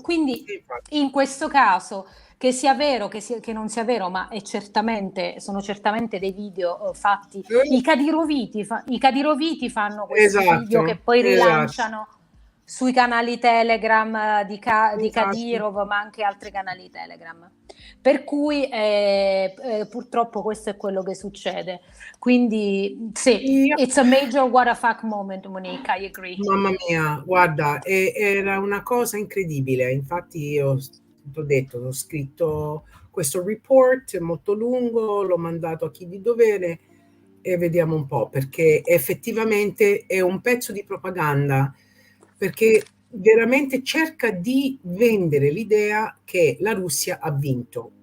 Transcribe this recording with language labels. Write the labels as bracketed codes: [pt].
[it] Quindi in questo caso, che sia vero, che non sia vero, ma sono certamente dei video fatti. I Kadiroviti fanno questi video che poi rilanciano sui canali Telegram di Kadyrov, ma anche altri canali Telegram. Per cui purtroppo questo è quello che succede. Quindi sì, [en] it's a major what the fuck moment, Monique, I agree. [it] Mamma mia, guarda, era una cosa incredibile. Infatti io ho detto, ho scritto questo report molto lungo, l'ho mandato a chi di dovere e vediamo un po', perché effettivamente è un pezzo di propaganda, perché veramente cerca di vendere l'idea che la Russia ha vinto.